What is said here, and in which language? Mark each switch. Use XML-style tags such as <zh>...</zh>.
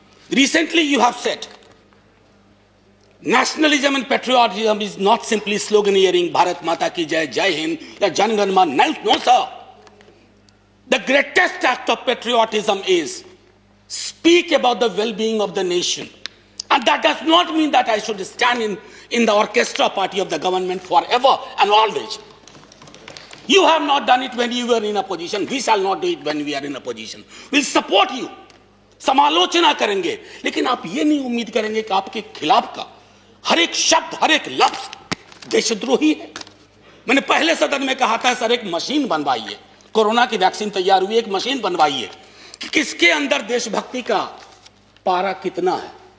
<en>recently you have said nationalism and patriotism is not simply sloganeering</en> <hi>Bharat माता की जय, जय हिंद या जनगण मन।</hi> <en>No sir, the greatest act of patriotism is speak about the well being of the nation. And that does not mean that I should stand in the orchestra party of the government forever and always. You have not done it when you were in a position. We shall not do it when we are in a position. We'll support you.</en> <hi>समालोचना करेंगे, लेकिन आप ये नहीं उम्मीद करेंगे कि आपके खिलाफ का हर एक शब्द, हर एक लफ्ज देशद्रोही है। मैंने पहले सदन में कहा था, सर एक मशीन बनवाइए, कोरोना की वैक्सीन तैयार हुई, एक मशीन बनवाइए कि किसके अंदर देशभक्ति का पारा कितना है।</hi>